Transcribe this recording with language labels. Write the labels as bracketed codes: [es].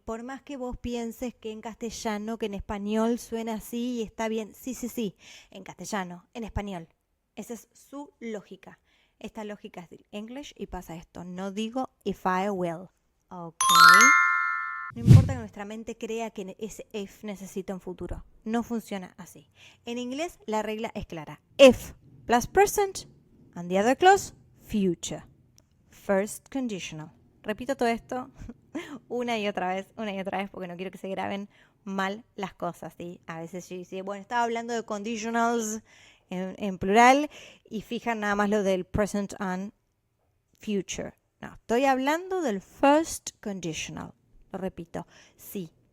[es] Por más que vos pienses que en castellano, que en español suena así y está bien, sí, en castellano, en español. Esa es su lógica. Esta lógica es del English y pasa esto. No digo if I will, ¿ok? No importa que nuestra mente crea que ese if necesita un futuro. No funciona así. En inglés la regla es clara. [en] If plus present and the other clause, future. First conditional. [es] Repito todo esto una y otra vez, porque no quiero que se graben mal las cosas, ¿sí? A veces yo dice, bueno, estaba hablando de conditionals en plural y fijan nada más lo del present and future. No, estoy hablando del first conditional. Lo repito, sí.